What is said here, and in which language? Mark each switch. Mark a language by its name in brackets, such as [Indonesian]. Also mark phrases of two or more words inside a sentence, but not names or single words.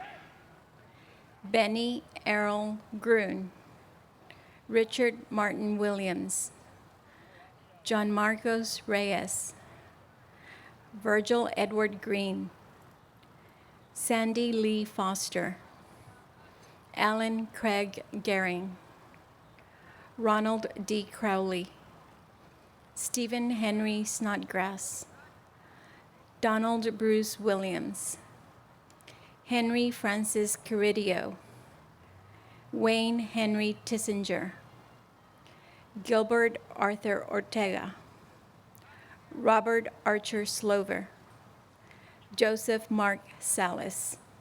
[English] Benny Errol Gruen, Richard Martin Williams, John Marcos Reyes, Virgil Edward Green, Sandy Lee Foster, Alan Craig Gehring, Ronald D. Crowley, Stephen Henry Snodgrass, Donald Bruce Williams, Henry Francis Caridio, Wayne Henry Tissinger, Gilbert Arthur Ortega, Robert Archer Slover, Joseph Mark Salas.